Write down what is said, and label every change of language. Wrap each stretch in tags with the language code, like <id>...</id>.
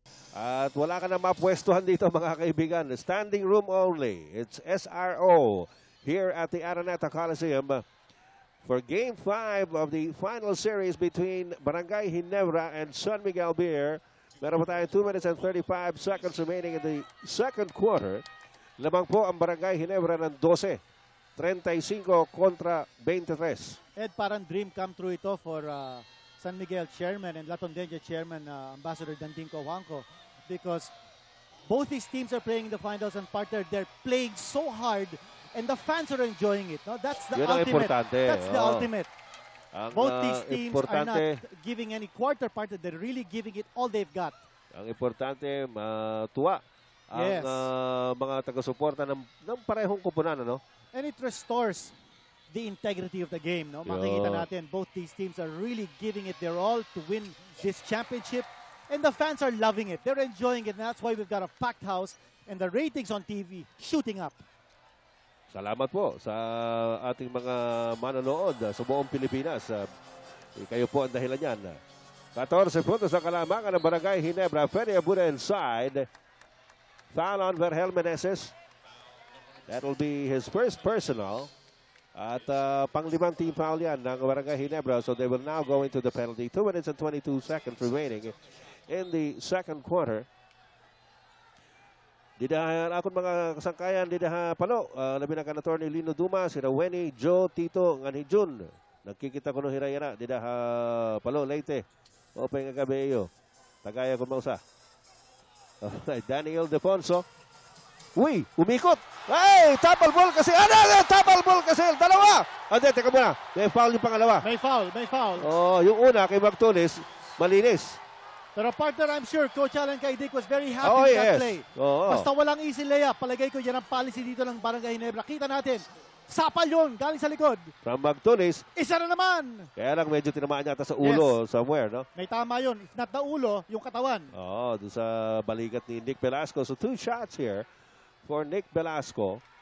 <tl>At wala ka na mapwestuhan dito mga kaibigan.</tl> <en>Standing room only. It's SRO here at the Araneta Coliseum for Game 5 of the final series between Barangay Ginebra and San Miguel Beer.</en> <tl>Meron pa tayo 2 minutes and 35 seconds remaining in the second quarter. Lamang po ang Barangay Ginebra ng 12. 35 kontra 23.</tl> <en>Ed, parang dream come true ito for San Miguel Chairman and La Tondena Chairman Ambassador Danding Cojuangco, because both these teams are playing in the finals and partner, they're playing so hard and the fans are enjoying it. No? That's the ultimate. That's the ultimate. Both these teams are not giving any quarter partner. They're really giving it all they've got.</en> <tl>Ang importante, matuwa ang mga taga-suporta ng parehong kupunan, ano?</tl> <en>And it restores the integrity of the game. No?</en> <tl>Makikita natin,</tl> <en>both these teams are really giving it their all to win this championship. And the fans are loving it. They're enjoying it. And that's why we've got a packed house and the ratings on TV shooting up.</en> <tl>Salamat po sa ating mga manonood sa buong Pilipinas. Kayo po ang dahilan yan. 14 puntos ang kalamangan ng Barangay Ginebra.</tl> <en>Fede Abuda inside. Foul on Vergel Meneses. That will be his first personal.</en> <tl>At pang-5 team foul yan ng Barangay Ginebra.</tl> <en>So they will now go into the penalty. 2 minutes and 22 seconds remaining in the second quarter. Didahan akong mga kasangkayan, didahan palo. Labi na kan attorney Lino Duma, si Raweni, Joe, Tito, Nganijun. Nagkikita ko ng hirayara. Dida palo, Leyte. Open nga kabeyo. Tagaya ko mausa.</en> <tl>Okay, Daniel Defonso. Uy, umikot. Ay, tapal ball kasi. Tapal ball kasi. Dalawa. Ande, teka muna. May foul yung pangalawa. May foul. Oh, yung una kay Magtulis, malinis.</tl> <en>Pero partner, I'm sure Coach Alan Caidic was very happy Oh, with yes. that play.</en> <tl>Oo. Basta walang easy layup. Palagay ko yan ang policy dito ng Barangay Ginebra. Kita natin. Sapal yun, galing sa likod.</tl> <en>From Magtulis.</en> <tl>Isa na naman. Kaya lang medyo tinamaan yata sa ulo somewhere, no? May tama yun. If not the ulo, yung katawan. Oo, doon sa balikat ni Nick Velasco.</tl> <en>So 2 shots here for Nick Velasco.</en>